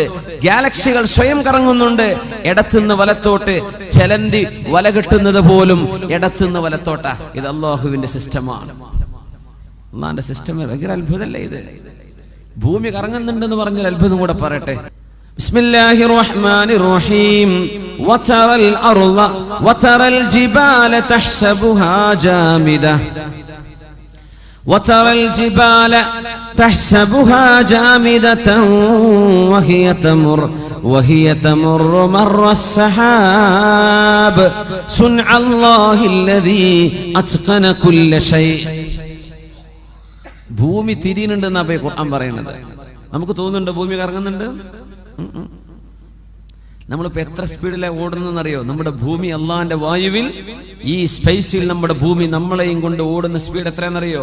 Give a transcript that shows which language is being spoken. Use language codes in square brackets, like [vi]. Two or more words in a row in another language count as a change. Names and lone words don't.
[ml] ഗാലക്സികൾ സ്വയം കറങ്ങുന്നുണ്ട്, ഇടത്തുനിന്ന് വലത്തോട്ട്. ചെലന്തി വല കെട്ടുന്നത് പോലും ഇടത്തുനിന്ന് വലത്തോട്ടാ. ഇത് അല്ലാഹുവിന്റെ സിസ്റ്റമാണ്. അല്ലാഹുവിന്റെ സിസ്റ്റം ഭയങ്കര അത്ഭുതമല്ലേ ഇത്? ഭൂമി കറങ്ങുന്നുണ്ടെന്ന് പറഞ്ഞാൽ അത്ഭുതം കൂടെ പറയട്ടെ. [ar] بسم الله الرحمن الرحيم. وترى الأرض وترى الجبال تحسبها جامدة وترى الجبال تحسبها جامدة وهي تمر مر السحاب صنع الله الذي أتقن كل شيء. [ml] ഭൂമി തിരിയുന്നുണ്ടെന്നാ ഖുർആൻ പറയുന്നത്. നമുക്ക് തോന്നുന്നുണ്ട് ഭൂമി കറങ്ങുന്നുണ്ട്? നമ്മളിപ്പോ എത്ര സ്പീഡിലാണ് ഓടുന്നറിയോ? നമ്മുടെ ഭൂമി അള്ളാന്റെ വായുവിൽ, ഈ സ്പേസിൽ നമ്മുടെ ഭൂമി നമ്മളെയും കൊണ്ട് ഓടുന്ന സ്പീഡ് എത്രയാണെന്നറിയോ?